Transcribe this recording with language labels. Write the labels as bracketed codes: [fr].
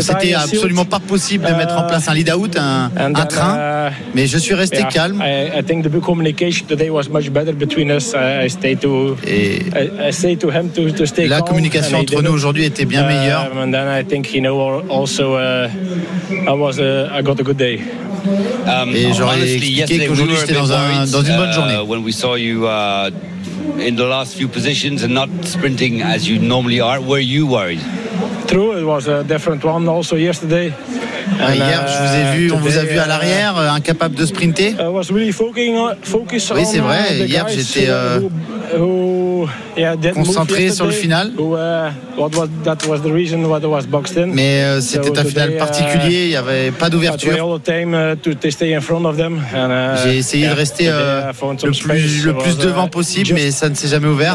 [fr] c'était absolument pas possible de mettre en place un lead-out, un train, mais je suis resté calme. [en] I think the communication today was much better between us. I stayed to. I say to him to stay calm. [fr] La communication entre nous aujourd'hui était bien meilleure. [en] And then I think he knew also I got a good day. [fr] Et j'aurais expliqué qu'aujourd'hui j'étais dans une bonne journée. [en] When we saw you, in the last few positions and not sprinting as you normally are, were you worried? True, it was a different one also yesterday. [fr] Hier, je vous ai vu, on vous a vu à l'arrière, incapable de sprinter. [en] I was really focused on. [fr] Oui, c'est vrai. Hier, j'étais concentré sur le final. [en] That was the reason why it was boxed in. [fr] Mais c'était un final particulier. Il n'y avait pas d'ouverture. [en] To stay in front of them. And, [fr] j'ai essayé de rester le plus devant possible, mais ça ne s'est jamais ouvert.